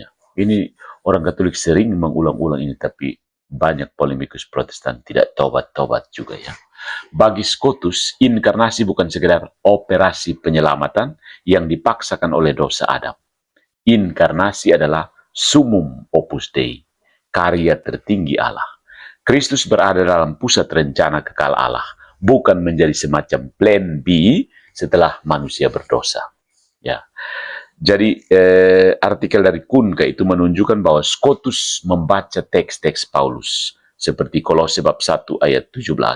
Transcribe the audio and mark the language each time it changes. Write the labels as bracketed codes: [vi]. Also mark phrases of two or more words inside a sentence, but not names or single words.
[id] Ini orang Katolik sering mengulang-ulang ini, tapi banyak polemikus Protestan tidak tobat-tobat juga ya. Bagi Scotus, inkarnasi bukan sekedar operasi penyelamatan yang dipaksakan oleh dosa Adam. Inkarnasi adalah [la] summum opus Dei, [id] karya tertinggi Allah. Kristus berada dalam pusat rencana kekal Allah, bukan menjadi semacam [en] plan B [id] setelah manusia berdosa. Ya. Jadi artikel dari Kunka itu menunjukkan bahwa Scotus membaca teks-teks Paulus seperti Kolose bab 1 ayat 17.